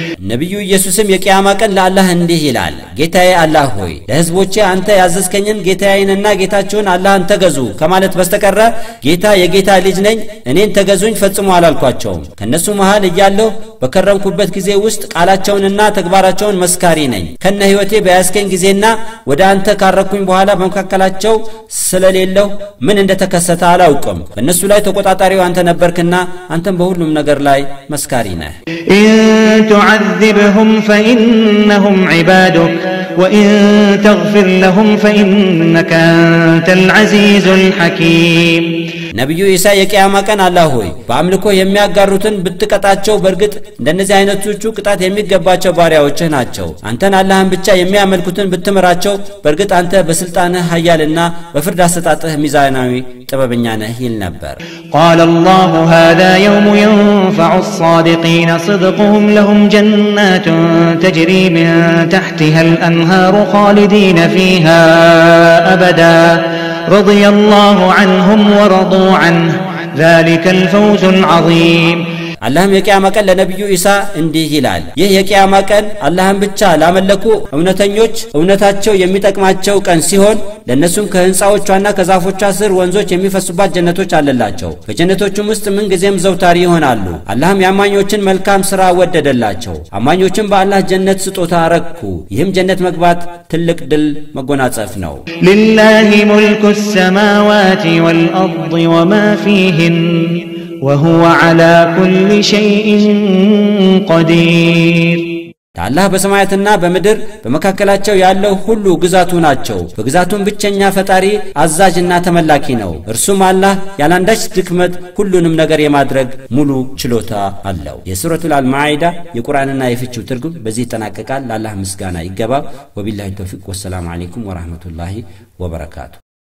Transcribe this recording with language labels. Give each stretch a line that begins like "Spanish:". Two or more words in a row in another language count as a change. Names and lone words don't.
Amharic: ነብዩ ኢየሱስም የቂያማ ቀን ለአላህ እንዲህ ይላል ጌታዬ አላህ ሆይ ለህዝቦቼ አንተ ያዘዝከኝን ጌታዬንና ጌታችሁን አላህን ተገዙ ከማለት በስተቀር ጌታ የጌታ ልጅ ነኝ እኔን ተገዙኝ ፈጽሞ አላልኳቸውም ከነሱ መሃል እያለሁ በከረምኩበት ጊዜ ውስጥ ቃላቸውንና ተግባራቸውን መስካሪ ነኝ ከነ ህይወቴ በያስከኝ ጊዜና ወደ አንተ ካረኩኝ በኋላ በመካከላቸው ስለሌለው ምን እንደተከሰተ አላውቅም በእነሱ ላይ ተቆጣጣሪው አንተ ነበርክና አንተም በሁሉም ነገር ላይ መስካሪ ነህ
Arabic: إن تعذبهم فإنهم عبادك وإن تغفر لهم فإنك أنت العزيز الحكيم
Amharic: ነብዩ ኢሳ የቂያማ ቀን አላህ ሆይ በአምልኮ የሚያጋሩትን ብትቀጣቸው በርግጥ እንደነዚህ አይነቶቹ ቅጣት የሚገባቸው ባሪያዎችህ ናቸው አንተን አላህን ብቻ የሚያመልኩትን ብትመራቸው በርግጥ አንተ በስልጣንህ ኃያልና በፍርድ አሰጣጥህ ሚዛናዊ ጥበበኛ ነህ ይል ነበር
Arabic: قال الله هذا يوم ينفع الصادقين صدقهم لهم جنات تجري من تحتها الأنهار خالدين فيها أبدا رضي الله عنهم ورضوا عنه ذلك الفوز العظيم
Amharic: አላህም የቂያማ ቀን ለነብዩ ኢሳ እንዲህ ይላል ይህ የቂያማ ቀን አላህን ብቻ ላመለኩ እውነተኞች እውነታቸው የሚጠቅማቸው ቀን ሲሆን ለነሱም ከህንጻዎቿና ከዛፎቿ ስር ወንዞች የሚፈሱባት ጀነቶች አለላቸው በጀነቶቹም ውስጥ ምን ጊዜም ዘውታሪ ይሆናሉ አላህም ያማኞችን መልካም ሥራ ወደደላቸው አማኞችን በአላህ ጀነት ስጦታ አረኩ ይህም ጀነት መግባት ትልቅ ድል መጎናጸፍ ነው
Arabic: لله ملك السماوات والأرض وما فيهن وهو على كل شيء قدير
Amharic: አላህ በሰማያትና በምድር በመካከላቸው ያለው ሁሉ ግዛቱ ናቸው በግዛቱም ብቸኛ ፈጣሪ አዛዥና ተመላኪ ነው እርሱም አላህ ያላንዳች ድክመት ሁሉንም ነገር የማድረግ ሙሉ ችሎታ አለው የሱረቱል አልማኢዳ የቁርአንና የፍቺው ትርጉም በዚህ ተጠናቀቃል ለአላህ ምስጋና ይገባው
Arabic: وبالله التوفيق والسلام عليكم ورحمة الله وبركاته